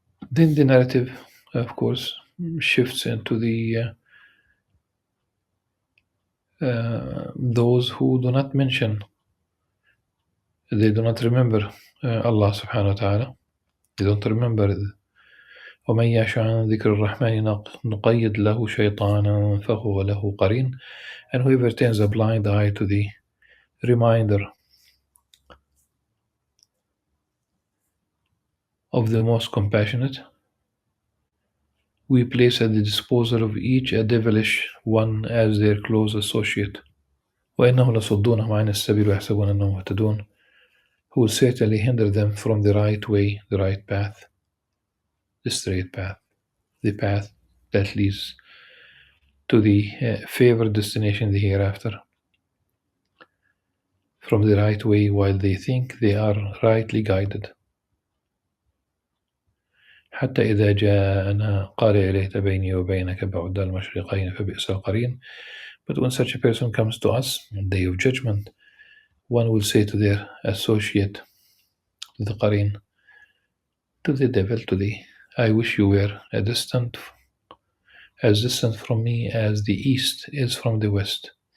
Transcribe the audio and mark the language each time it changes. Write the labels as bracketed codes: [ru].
[en] Then the narrative, of course, shifts into the those who do not mention, they do not remember Allah subhanahu wa ta'ala. They don't remember. [ar] ومن يعش عن ذكر الرحمن نقيد له شيطانا فهو له قرين. [en] And whoever turns a blind eye to the reminder of the most compassionate, we place at the disposal of each a devilish one as their close associate. [ar] وإنهم لصدونهم عن السبيل ويحسبون أنهم مهتدون, [en] who will certainly hinder them from the right way, the right path, the straight path, the path that leads to the favored destination in the hereafter, from the right way while they think they are rightly guided. [ar] حتى إذا جاءنا قال يا ليت بيني وبينك بعد المشرقين فبئس القرين. [en] But when such a person comes to us on the day of judgment, one will say to their associate, to the qarin, to the devil, to the, I wish you were as distant from me as the east is from the west.